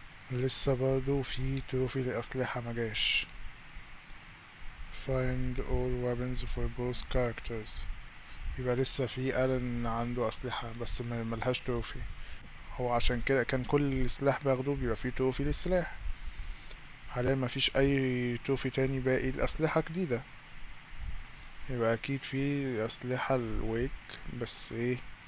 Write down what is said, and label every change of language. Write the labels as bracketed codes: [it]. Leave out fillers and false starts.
[ar] لسه برضو في تروفي لأسلحة مجاش. [en] Find all weapons for both characters. [ar] يبقى لسه في ألن عنده أسلحة بس ملهاش تروفي. هو عشان كده كان كل سلاح باخده بيبقى فيه تروفي للسلاح. حاليا مفيش أي تروفي تاني باقي لأسلحة جديدة، يبقى أكيد في أسلحة الويك، بس ايه